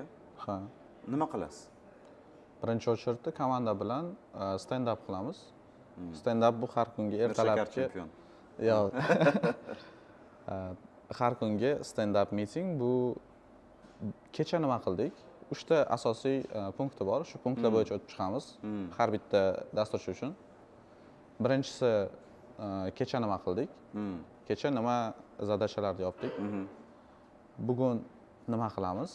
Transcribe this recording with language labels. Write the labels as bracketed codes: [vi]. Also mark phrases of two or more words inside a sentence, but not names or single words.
[uz] Ha. Nima qilasiz? Birinchi o'chirda komanda bilan [en] stand up [uz] qilamiz. [en] Stand up [uz] bu har kungi ertalabki. Yo'q. Har kungi [en] stand up meeting [uz] bu kecha nima qildik? 3 ta asosiy punkti bor. Shu punktlar bo'yicha o'tib chiqamiz. Har bitta dasturchi uchun. Birinchisi kecha nima qildik? Kecha nima zadachalarni yopdik? Bugun nima qilamiz?